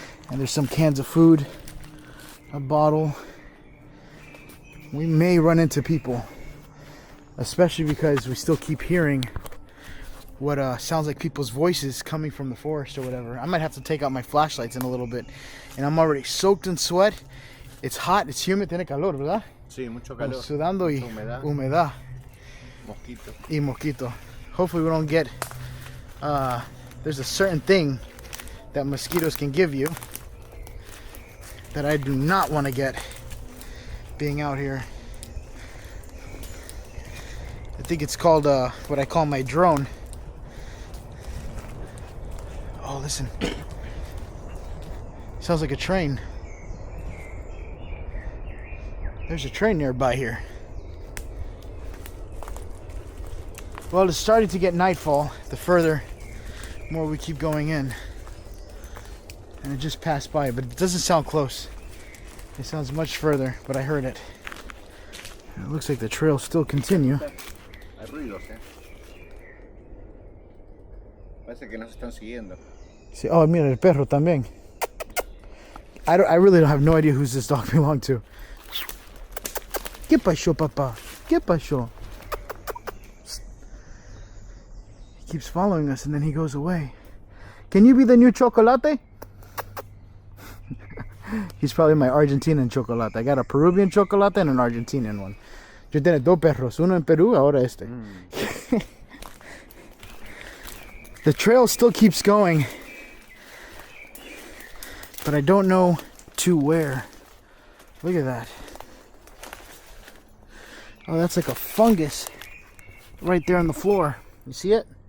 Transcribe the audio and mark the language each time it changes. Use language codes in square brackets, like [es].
[en] And there's some cans of food, a bottle. We may run into people, especially because we still keep hearing what sounds like people's voices coming from the forest or whatever. I might have to take out my flashlights in a little bit. And I'm already soaked in sweat. It's hot, it's humid, [es] tiene calor, ¿verdad? Sí, mucho calor. Sudando y humedad. Mosquito. Y mosquito. [en] Hopefully we don't get... there's a certain thing that mosquitoes can give you that I do not want to get being out here. I think it's called what I call my drone. Oh, listen. Sounds like a train. There's a train nearby here. Well, it's starting to get nightfall the more we keep going in. And it just passed by, but it doesn't sound close. It sounds much further, but I heard it. It looks like the trails still continue. [es] Hay ruidos, eh. Parece que nos están siguiendo. [en] See, oh, [es] mira, el perro también. [en] I really don't have no idea who's this dog belonged to. [es] ¿Qué pasó, papá? ¿Qué pasó? [en] He keeps following us and then he goes away. Can you be the new chocolate? He's probably my Argentinian chocolate. I got a Peruvian chocolate and an Argentinian one. [es] Yo tengo dos perros, uno en Perú, ahora este. [en] The trail still keeps going, but I don't know to where. Look at that. Oh, that's like a fungus right there on the floor. You see it?